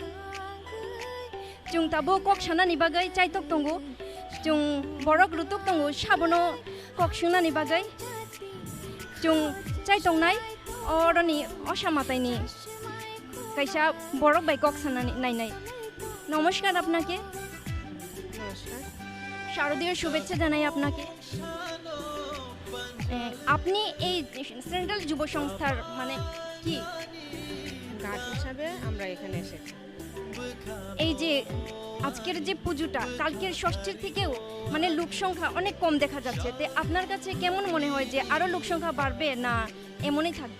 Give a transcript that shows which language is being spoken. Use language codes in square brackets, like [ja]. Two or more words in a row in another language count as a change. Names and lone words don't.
[trp] jungta bo kok sana ni bagai chaitok tongu jung borok rutuk tongu sabono kok suna ni bagai jung chaitong nai oro ni osamatai ni kaisa borok bai kok sana ni nai nai [bn] নমস্কার আপনাকে নমস্কার। শারদীয় শুভেচ্ছা জানাই আপনাকে। আপনি এই সেন্ট্রাল যুব সংস্থার মানে কি গার্ড হিসাবে আমরা এখানে এসেছি। এই যে আজকের যে পুজোটা কালকের ষষ্ঠীর থেকেও মানে লোক সংখ্যা অনেক কম দেখা যাচ্ছে, তো আপনার কাছে কেমন মনে হয় যে আরো লোক সংখ্যা বাড়বে না এমনই থাকবে?